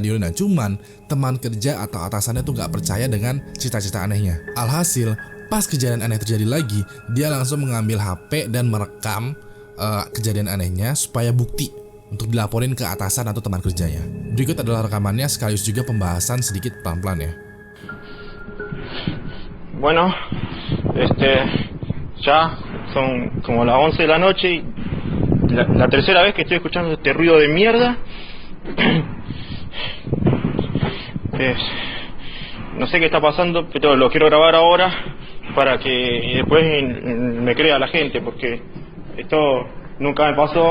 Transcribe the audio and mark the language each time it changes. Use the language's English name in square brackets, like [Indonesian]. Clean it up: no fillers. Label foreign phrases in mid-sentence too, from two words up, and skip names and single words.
[Indonesian] Nah, cuman teman kerja atau atasannya tuh gak percaya dengan cerita-cerita anehnya. Alhasil, pas kejadian aneh terjadi lagi, dia langsung mengambil HP dan merekam kejadian anehnya supaya bukti untuk dilaporin ke atasan atau teman kerjanya. Berikut adalah rekamannya sekaligus juga pembahasan sedikit pelan-pelan ya. [Spanish] Bueno, ya son como las 11 de la noche y la tercera vez que estoy escuchando este ruido de mierda. No sé qué está pasando, pero lo quiero grabar ahora para que después me crea la gente, porque esto nunca me pasó.